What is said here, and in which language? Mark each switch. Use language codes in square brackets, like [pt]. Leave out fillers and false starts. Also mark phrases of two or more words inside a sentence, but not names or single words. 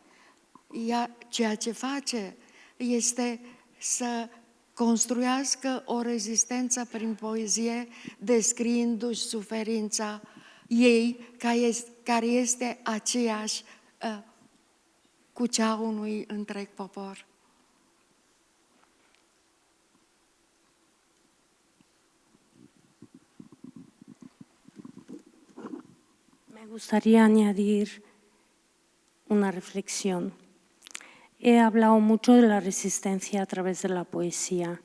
[ro] Ea, ceea ce face este să construiască o rezistență prin poezie, descriindu-și suferința ei, care este aceeași cu cea unui întreg popor. [es] Me gustaría añadir una reflexión. He hablado mucho de la resistencia a través de la poesía.